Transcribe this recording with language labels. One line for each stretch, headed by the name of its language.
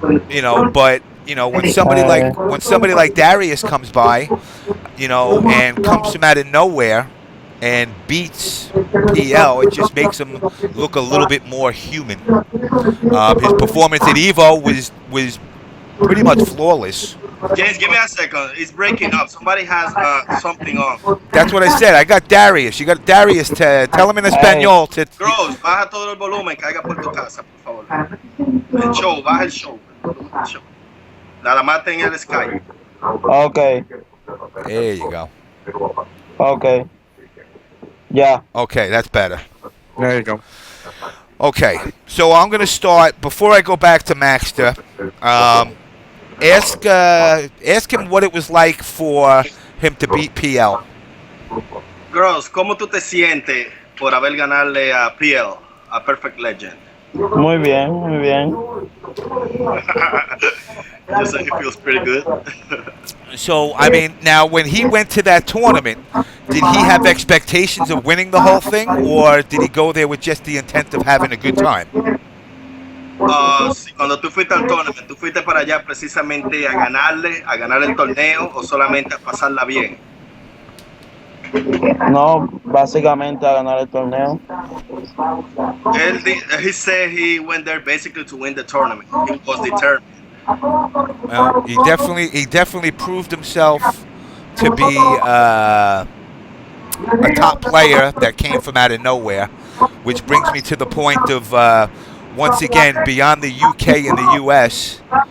English: You know, but you know when somebody like Darius comes by, you know, and comes from out of nowhere and beats PL, it just makes him look a little bit more human. His performance at Evo was pretty much flawless. James, give me a second. It's breaking up. Somebody has something on. That's what I said. I got Darius. You got Darius to tell him in español.
Spanish: Gross, baja todo el volumen, caiga por tu casa, por favor. El show, baja el show. Nada más ten el Skype.
English: Okay. There you go. Okay. Yeah. Okay, that's better. There you go. Okay, so I'm going to start, before I go back to Maxter, ask him what it was like for him to beat PL.
Spanish: Gross, ¿cómo tú te sientes por haber ganarle a PL, a Perfect Legend? Muy bien, muy bien.
English: Just like it feels pretty good. So, I mean, now when he went to that tournament, did he have expectations of winning the whole thing, or did he go there with just the intent of having a good time?
Spanish: Si cuando tú fuiste al tournament, ¿tú fuiste para allá precisamente a ganar el torneo o solamente a pasarla bien? No, básicamente a ganar el torneo.
English: He said he went there basically to win the tournament. He was determined. He definitely proved himself to be a top player that came from out of nowhere, which brings me to the point of once again beyond the UK and the US.